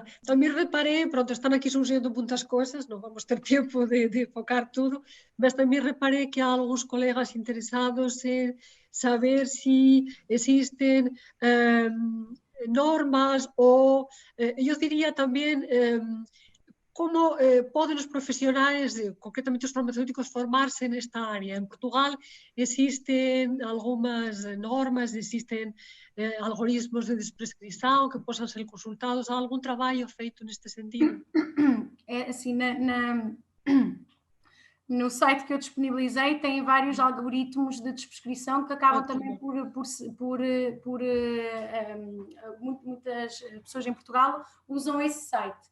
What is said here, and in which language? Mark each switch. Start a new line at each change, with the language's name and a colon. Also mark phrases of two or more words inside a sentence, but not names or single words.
Galician: Tamén reparei, pronto, están aquí surgindo muitas cousas, non vamos ter tempo de focar tudo, mas tamén reparei que há algúns colegas interesados en saber se existen normas ou, eu diría tamén, como poden os profesionais, concretamente os farmacéuticos, formarse nesta área. En Portugal existen algunhas normas, existen algoritmos de desprescrição que possam ser consultados. Há algún traballo feito neste sentido?
Portuguese: É assim, no site que eu disponibilizei tem vários algoritmos de desprescrição que acabam também muitas pessoas em Portugal usam esse site.